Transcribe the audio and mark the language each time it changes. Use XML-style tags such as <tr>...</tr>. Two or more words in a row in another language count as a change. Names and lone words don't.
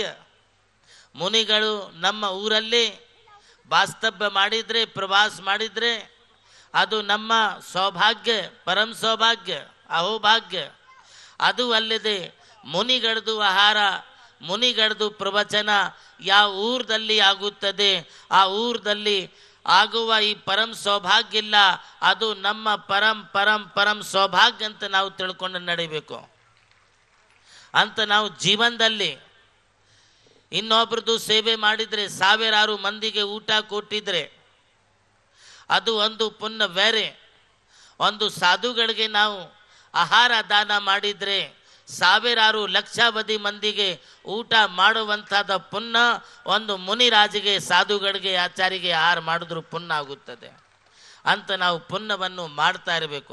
<kn>ಮುನಿಗಳು ನಮ್ಮ ಊರಲ್ಲಿ ವಾಸ್ತವ್ಯ ಮಾಡಿದರೆ, ಪ್ರವಾಸ ಮಾಡಿದರೆ ಅದು ನಮ್ಮ ಸೌಭಾಗ್ಯ, ಪರಮ ಸೌಭಾಗ್ಯ, ಅಹೋಭಾಗ್ಯ. ಅದು ಅಲ್ಲದೆ ಮುನಿಗಳದು ಆಹಾರ, ಮುನಿಗಳದು ಪ್ರವಚನ ಯಾವ ಊರದಲ್ಲಿ ಆಗುತ್ತದೆ ಆ ಊರದಲ್ಲಿ ಆಗುವ ಈ ಪರಂ ಸೌಭಾಗ್ಯ ಇಲ್ಲ, ಅದು ನಮ್ಮ ಪರಂ ಪರಂ ಪರಂ ಸೌಭಾಗ್ಯ ಅಂತ ನಾವು ತಿಳ್ಕೊಂಡು ನಡಿಬೇಕು. ಅಂತ ನಾವು ಜೀವನದಲ್ಲಿ ಇನ್ನೊಬ್ರದ್ದು ಸೇವೆ ಮಾಡಿದರೆ, ಸಾವಿರಾರು ಮಂದಿಗೆ ಊಟ ಕೊಟ್ಟಿದ್ರೆ ಅದು ಒಂದು ಪುಣ್ಯ ಬೇರೆ. ಒಂದು ಸಾಧುಗಳಿಗೆ ನಾವು ಆಹಾರ ದಾನ ಮಾಡಿದರೆ ಸಾವಿರಾರು ಲಕ್ಷಾವಧಿ ಮಂದಿಗೆ ಊಟ ಮಾಡುವಂಥದ್ದು ಪುಣ್ಯ ಒಂದು ಮುನಿರಾಜಿಗೆ, ಸಾಧುಗಳಿಗೆ, ಆಚಾರಿಗೆ ಆಹಾರ ಮಾಡಿದ್ರು ಪುಣ್ಯ ಆಗುತ್ತದೆ ಅಂತ ನಾವು ಪುಣ್ಯವನ್ನು ಮಾಡ್ತಾ ಇರಬೇಕು.</kn>